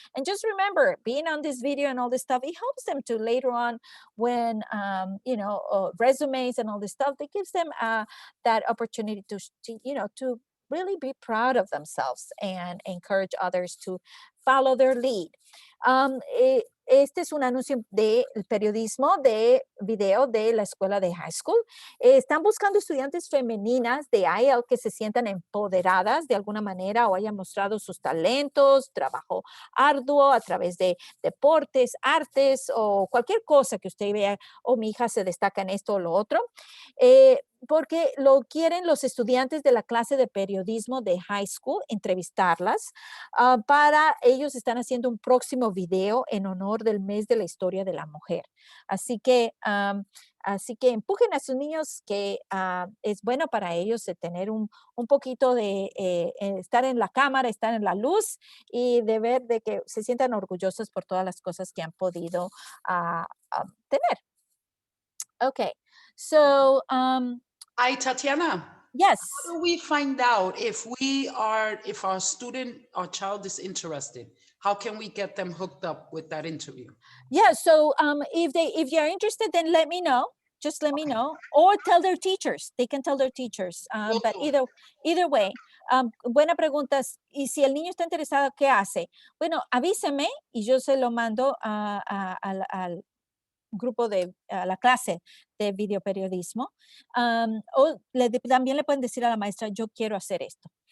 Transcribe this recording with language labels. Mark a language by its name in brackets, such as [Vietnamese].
[English] And just remember, being on this video and all this stuff, it helps them to later on when, resumes and all this stuff, it gives them that opportunity to really be proud of themselves and encourage others to follow their lead. [Spanish] Este es un anuncio del periodismo de video de la escuela de high school. Están buscando estudiantes femeninas de IAL que se sientan empoderadas de alguna manera o hayan mostrado sus talentos, trabajo arduo a través de deportes, artes o cualquier cosa que usted vea, mi hija se destaca en esto o lo otro. Porque lo quieren los estudiantes de la clase de periodismo de high school, entrevistarlas. Para ellos están haciendo un próximo video en honor del mes de la historia de la mujer. Así que empujen a sus niños que es bueno para ellos de tener un poquito de estar en la cámara, estar en la luz y de ver de que se sientan orgullosos por todas las cosas que han podido tener. [English] Okay, so Hi, Tatiana. yes. How do we find out if our student or child is interested? How can we get them hooked up with that interview? Yeah, so if you're interested, then let me know. Just let me know, or tell their teachers. They can tell their teachers. Will But do. either way, [Spanish] buena pregunta. Y si el niño está interesado, ¿qué hace? Bueno, avíseme y yo se lo mando al grupo de la clase de videoperiodismo. O también le pueden decir a la maestra, yo quiero hacer esto.